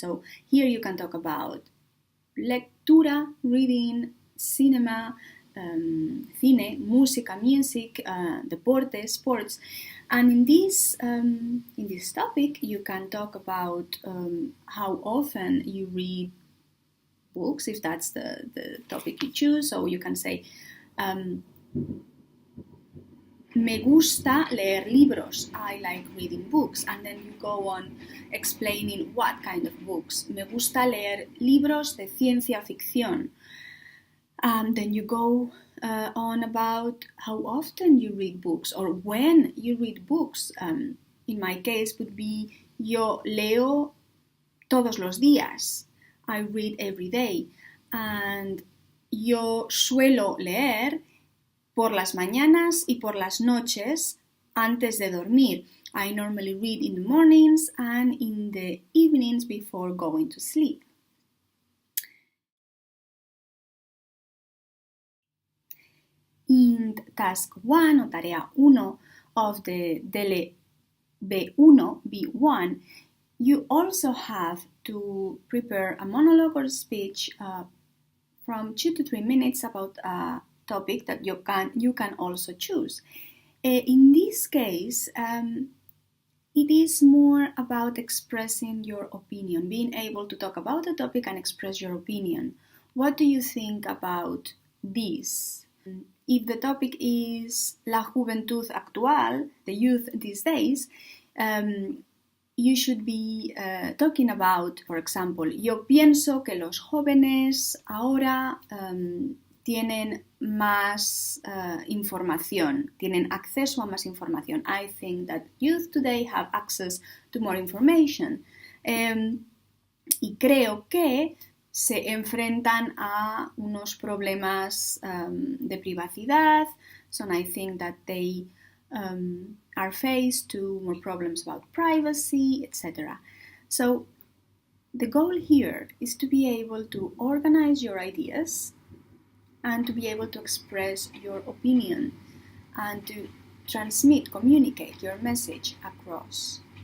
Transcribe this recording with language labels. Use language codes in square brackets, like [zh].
[en] So here you can talk about lectura, reading, cinema, cine, música, music, deporte, sports. And in this topic, you can talk about how often you read books, if that's the topic you choose. So you can say, [es] me gusta leer libros. [en] I like reading books. And then you go on explaining what kind of books. [es] Me gusta leer libros de ciencia ficción. [en] Then you go on about how often you read books or when you read books. In my case would be [es] yo leo todos los días. [en] I read every day. [es] And yo suelo leer por las mañanas y por las noches antes de dormir. [en] I normally read in the mornings and in the evenings before going to sleep. task 1 o tarea 1 of the DELE B1, you also have to prepare a monologue or speech from 2 to 3 minutes about a topic that you can also choose. In this case, it is more about expressing your opinion, being able to talk about the topic and express your opinion. What do you think about this? If the topic is [es] la juventud actual, [en] the youth these days, you should be talking about, for example, [es] yo pienso que los jóvenes ahora tienen más información, [en] tienen acceso a más información. I think that youth today have access to more information. [es] Y creo que se enfrentan a unos problemas de privacidad. [en] So I think that they are faced to more problems about privacy, etc. So the goal here is to be able to organize your ideas and to be able to express your opinion and to communicate your message across.